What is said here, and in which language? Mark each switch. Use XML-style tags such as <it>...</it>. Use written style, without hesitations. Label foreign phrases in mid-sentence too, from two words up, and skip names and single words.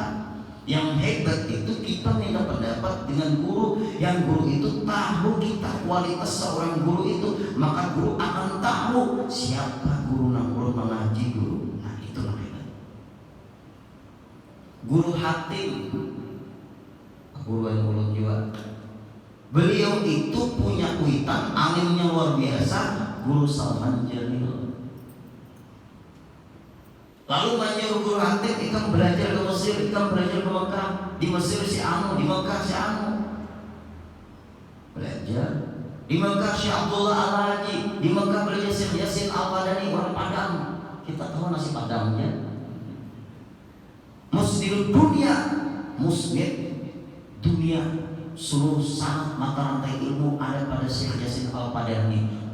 <bjn>Yang hebat itu kita minta pendapat dengan guru, yang guru itu tahu kita kualitas seorang guru itu, maka guru akan tahu siapa guru yang guru mengaji guru. Nah itu yang hebat. Guru Hatim, guru yang ulun juga, beliau itu punya kuitan, alimnya luar biasa, guru Salman Jamil. Lalu menyuruh guru Hatim, ikam belajar ke Mesir, ikam belajar ke Mekah. Di Mesir si Anu, di Mekah si Anu belajar. Di Mekah si Abdullah Al-Haji, di Mekah belajar Syekh Yasin Al-Padani, orang Padang. Kita tahu nasi Padangnya. Muslim dunia, muslim dunia, seluruh sanad mata rantai ilmu ada pada Syekh Yasin Al-Padani.</bjn>